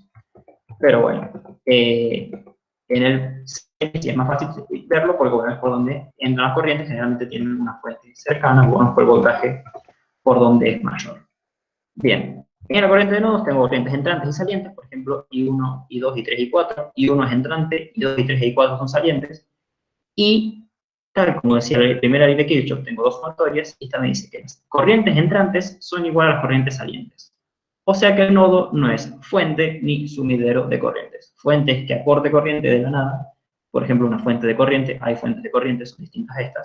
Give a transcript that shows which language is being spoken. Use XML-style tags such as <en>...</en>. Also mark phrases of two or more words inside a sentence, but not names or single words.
<es>Pero bueno, en el sí es más fácil verlo porque bueno, es por donde entran las corrientes, generalmente tienen una fuente cercana, bueno, por el voltaje por donde es mayor. Bien, en la corriente de nodos tengo corrientes entrantes y salientes, por ejemplo, I1, I2, I3, I4. I1 es entrante, I2, I3 y I4 son salientes. Y tal como decía la primera ley de Kirchhoff, tengo dos sumatorias, y esta me dice que las corrientes entrantes son iguales a las corrientes salientes. O sea que el nodo no es fuente ni sumidero de corrientes. Fuente es que aporte corriente de la nada. Por ejemplo, una fuente de corriente, hay fuentes de corriente, son distintas a estas.</es>